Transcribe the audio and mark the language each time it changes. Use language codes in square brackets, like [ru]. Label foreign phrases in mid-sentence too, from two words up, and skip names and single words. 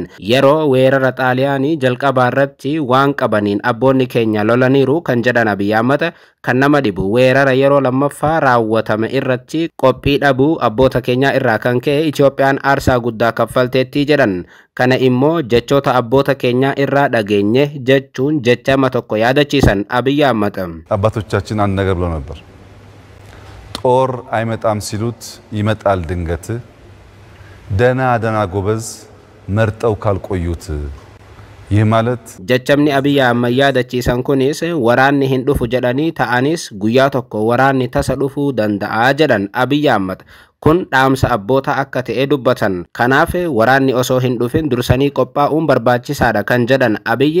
[om] Yeroo weerara xaaliyaanii jalqabaa irratti waan qabaniin abboonni keenya lolaniiru kan jedhan Abiy Ahmed kan nama dhibu weerara yeroo lammaffaa raawwatame irratti qophii dhabuu abboota keenya irraa kan ka'e Itoophiyaan aarsaa guddaa kaffalteetti jedhan. Kana immoo jechoota abboota keenya irraa dhageenye jechuun jechama tokko yaadachiisan Abiy Ahmed [am] አባቶቻችን አንድ ነገር ብለው ነበር። ጦር አይመጣም ሲሉት ይመጣል ድንገት ደና ደና ጎበዝ መርጠው ካልቆዩት ይህ ማለት [om] jechamni Abiy Ahmed yaadachiisan kunis waraanni hin dhufu jedhanii ta'anis guyyaa tokko waraanni tasa dhufuu danda'a jedhan Abiy Ahmed. Kun dhaamsa abboota akka ta'e dubbatan. Kanaaf waraanni osoo hin dhufin dursanii qophaa'uun barbaachisaadha kan jedhan Abiy.